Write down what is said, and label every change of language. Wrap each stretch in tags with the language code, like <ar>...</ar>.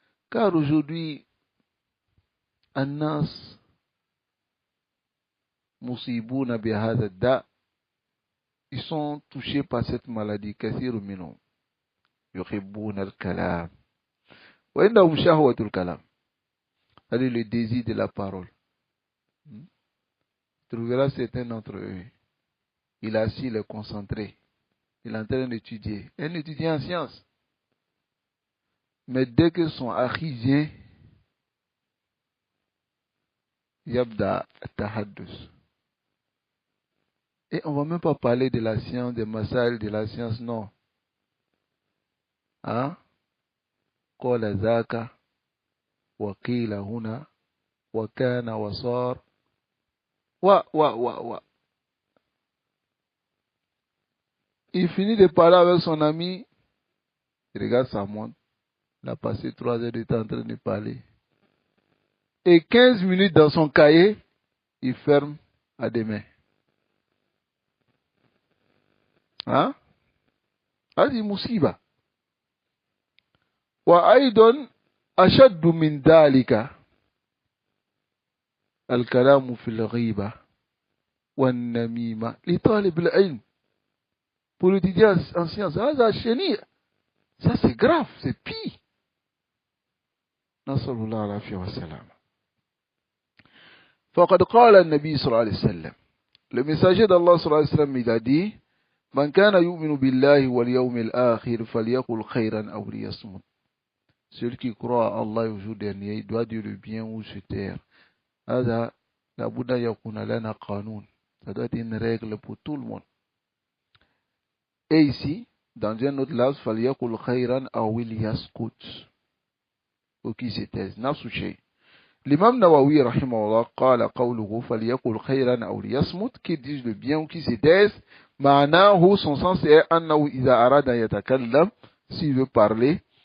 <fr>Car aujourd'hui,</fr> <ar>الناس مصيبون بهذا الداء.</ar> <fr>Ils sont touchés par cette maladie.</fr> <ar>كثير منهم يحبون الكلام وعندهم شهوة الكلام.</ar> <fr>C'est le désir de la parole. Tu trouveras certains d'entre eux. Il a su le concentrer. Il est en train d'étudier. Un étudiant en sciences. Mais dès que son akhi vient,</fr> <ar>yabda tahaddus.</ar> <fr>Et on ne va même pas parler de la science, des massales de la science, non. Hein?</fr> <ar>قال ذاك وقيل هنا وكان وصار و.</ar> <fr>Il finit de parler avec son ami. Il regarde sa montre. Il a passé 3 heures de temps en train de parler. Et 15 minutes dans son cahier, il ferme à demain.</fr> <ar>Hein? هذه مصيبة. وأيضا أشد من ذلك الكلام في الغيبة والنميمة لطالب العلم.</ar> <fr>Pour l'étudiant en sciences, ça c'est grave, c'est pire.</fr> <ar>نسأل الله العافية والسلامة. فقد قال النبي صلى الله عليه وسلم,</ar> <fr>le messager d'Allah</fr> <ar>صلى الله عليه وسلم,</ar> <fr>il a dit,</fr> <ar>من كان يؤمن بالله واليوم الآخر فليقل خيرا أو ليصمت.</ar> <fr>Celui qui croit à Allah au jour dernier, il doit dire le bien ou se taire.</fr> <ar>هذا لابد أن يكون لنا قانون.</ar> <fr>Ça doit être une règle pour tout le monde. Et ici, dans un autre lafz,</fr> <ar>فليقل خيرا أو ليسكت.</ar> <fr>Ou qui se taise.</fr> <ar>نفس الشيء.</ar> <fr>L'imam Nawawi rahimahullah</fr> <ar>قال قوله فليقل خيرا أو ليصمت,</ar> <fr>qui dit le bien ou qui se taise,</fr> <ar>معناه,</ar> <fr>son sens est</fr> <ar>أنه إذا أراد أن يتكلم,</ar> <fr>s'il veut parler,</fr>